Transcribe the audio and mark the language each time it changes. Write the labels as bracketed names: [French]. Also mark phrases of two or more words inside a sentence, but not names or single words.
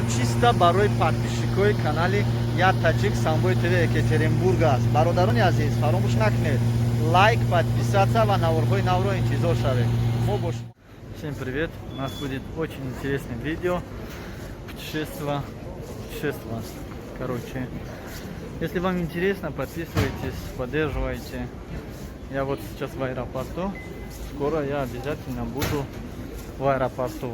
[Tajik] чисто барои подписчикои канали Я Таҷик Самбои ТВ Екатеринбург аст. Бародарони азиз, фаромӯш накунед лайк, подписаться ва наворҳои навро интизор шавед. Мо бо шумо. [Russian] Всем привет! У нас будет очень интересное видео. Путешествие. Короче, если вам интересно, подписывайтесь, поддерживайте. Я вот сейчас в аэропорту. Скоро я обязательно буду в аэропорту.